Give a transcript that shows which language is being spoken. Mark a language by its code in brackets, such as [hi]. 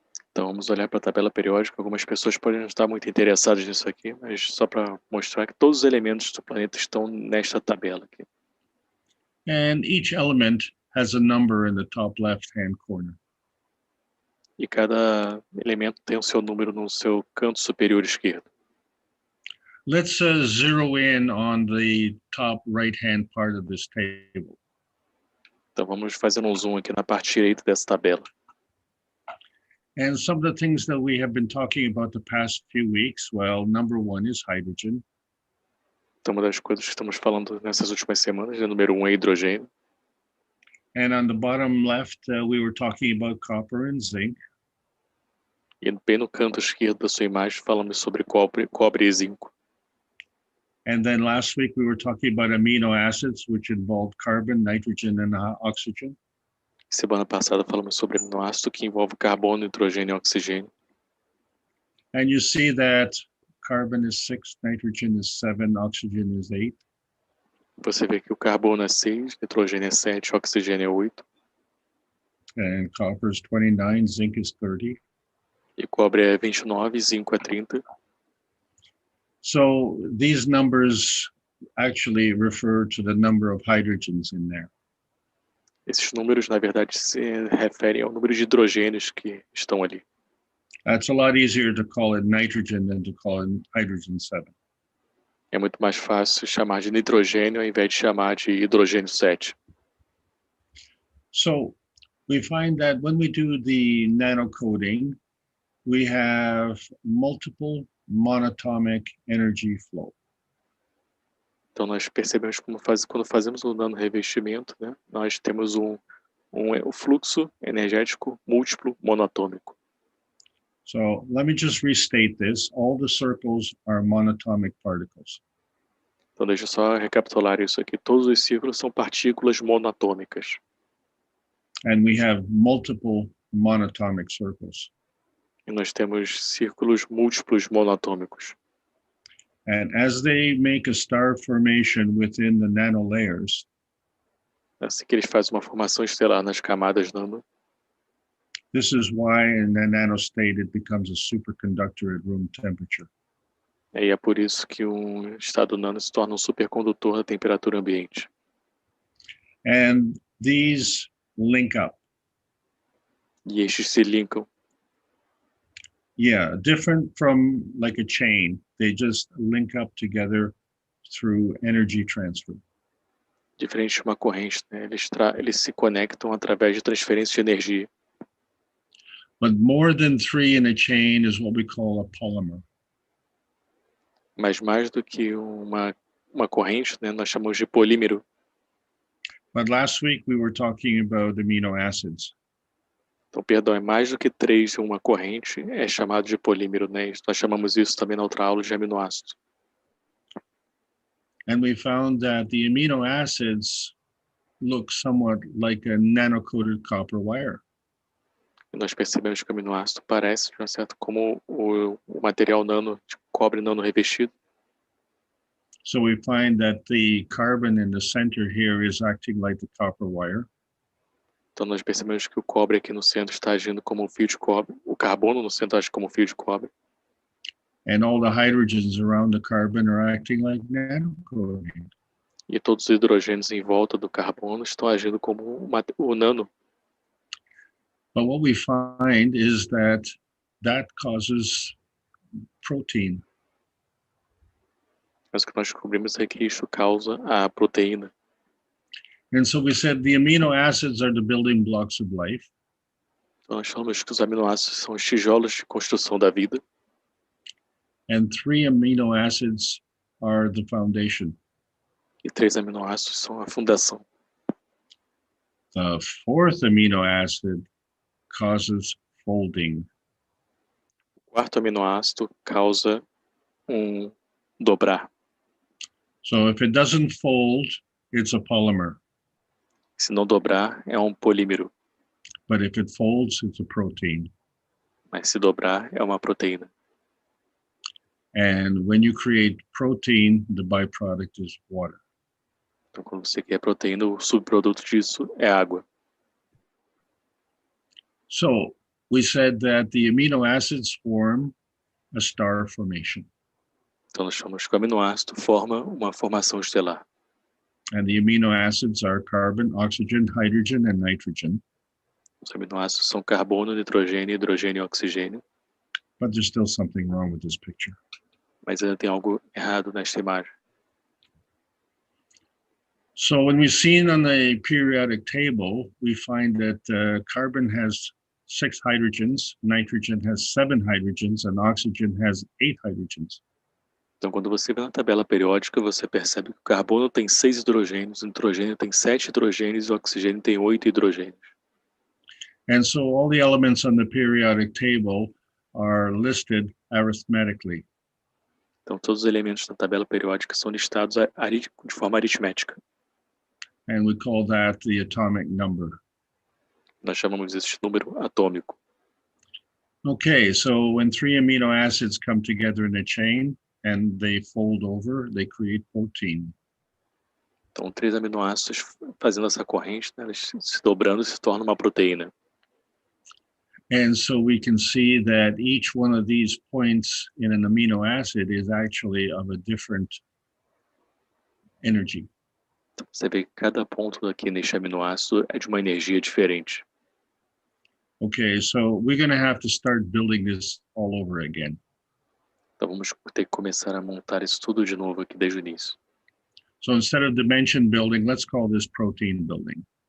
[pt] Então vamos olhar para a tabela periódica. Algumas pessoas podem não estar muito interessadas nisso aqui, mas só para mostrar que todos os elementos do planeta estão nesta tabela aqui. [en] And each element has a number in the top left-hand corner. [pt] E cada elemento tem o seu número no seu canto superior esquerdo. [en] Let's zero in on the top right-hand part of this table. [pt] Então vamos fazer um zoom aqui na parte direita dessa tabela. [en] And some of the things that we have been talking about the past few weeks, well, number one is hydrogen. [pt] Então uma das coisas que estamos falando nessas últimas semanas, número 1 é hidrogênio. [en] And on the bottom left, we were talking about copper and zinc. [pt] E bem no canto esquerdo da sua imagem falamos sobre cobre e zinco. [en] And then last week we were talking about amino acids, which involved carbon, nitrogen, and oxygen. [pt] Semana passada falamos sobre aminoácido que envolve carbono, nitrogênio e oxigênio. [en] And you see that carbon is 6, nitrogen is 7, oxygen is 8. [pt] Você vê que o carbono é 6, nitrogênio é 7, oxigênio é 8. [en] And copper is 29, zinc is 30. [pt] E cobre é 29, zinco é 30. [en] So these numbers actually refer to the number of hydrogens in there. [pt] Esses números, na verdade, se referem ao número de hidrogênios que estão ali. [en] That's a lot easier to call it nitrogen than to call it hydrogen 7. [pt] É muito mais fácil chamar de nitrogênio ao invés de chamar de hidrogênio 7. [en] So we find that when we do the nanocoding, we have multiple monatomic energy flow. [pt] Então nós percebemos quando fazemos o nanorevestimento, né, nós temos um fluxo energético múltiplo monatômico. [en] So let me just restate this. All the circles are monatomic particles. [pt] Então deixa eu só recapitular isso aqui. Todos os círculos são partículas monatômicas. [en] And we have multiple monatomic circles. [pt] E nós temos círculos múltiplos monatômicos. [en] And as they make a star formation within the nanolayers, [pt] Assim que eles fazem uma formação estelar nas camadas nano, [en] this is why in the nanostate it becomes a superconductor at room temperature. [pt] e é por isso que um estado nano se torna um supercondutor na temperatura ambiente. [en] And these link up. [pt] E estes se linkam. [en] Yeah, different from like a chain. They just link up together through energy transfer. [pt] Diferente de uma corrente, né? Eles se conectam através de transferência de energia. [en] But more than 3 in a chain is what we call a polymer. [pt] Mas mais do que uma corrente, né? Nós chamamos de polímero. [en] But last week we were talking about amino acids. [pt] Então, perdão, é mais do que 3 em uma corrente, é chamado de polímero, né? Nós chamamos isso também na outra aula de aminoácido. [en] And we found that the amino acids look somewhat like a nanocoated copper wire. [pt] E nós percebemos que o aminoácido parece, de uma certa, como o material nano, de cobre nano revestido. [en] So we find that the carbon in the center here is acting like the copper wire. [pt] Então nós percebemos que o cobre aqui no centro está agindo como um fio de cobre, o carbono no centro age como um fio de cobre. [en] And all the hydrogens around the carbon are acting like nanocoating. [pt] E todos os hidrogênios em volta do carbono estão agindo como o nano. [en] But what we find is that causes protein. [pt] Mas o que nós descobrimos é que isso causa a proteína. [en] And so we said the amino acids are the building blocks of life. [pt] Então nós falamos que os aminoácidos são os tijolos de construção da vida. [en] And 3 amino acids are the foundation. [pt] E 3 aminoácidos são a fundação. [en] The 4th amino acid causes folding. [pt] O 4º aminoácido causa dobrar. [en] So if it doesn't fold, it's a polymer. [pt] Se não dobrar, é um polímero. [en] But if it folds, it's a protein. [pt] Mas se dobrar, é uma proteína. [en] And when you create protein, the byproduct is water. [pt] Então, quando você quer proteína, o subproduto disso é água. [en] So we said that the amino acids form a star formation. [pt] Então, nós chamamos que o aminoácido forma uma formação estelar. [en] And the amino acids are carbon, oxygen, hydrogen, and nitrogen. [pt] Os aminoácidos são carbono, nitrogênio, hidrogênio e oxigênio. [en] But there's still something wrong with this picture. [pt] Mas ainda tem algo errado nesta imagem. [en] So when we've seen on the periodic table, we find that carbon has 6 hydrogens, nitrogen has 7 hydrogens, and oxygen has 8 hydrogens. [pt] Então, quando você vê na tabela periódica, você percebe que o carbono tem 6 hidrogênios, o nitrogênio tem 7 hidrogênios e o oxigênio tem 8 hidrogênios. [en] And so all the elements on the periodic table are listed arithmetically. [pt] Então, todos os elementos da tabela periódica são listados de forma aritmética. [en] And we call that the atomic number. [pt] Nós chamamos esse número atômico. [en] Okay, so when 3 amino acids come together in a chain and they fold over, they create protein. [pt] Então, 3 aminoácidos fazendo essa corrente, né, eles se dobrando, se torna uma proteína. [en] And so we can see that each one of these points in an amino acid is actually of a different energy. [pt] Então, você vê que cada ponto aqui neste aminoácido é de uma energia diferente. [en] Okay, so we're going to have to start building this all over again. [pt] Então, vamos ter que começar a montar isso tudo de novo aqui desde o início. [en] So instead of dimension building, let's call this protein building.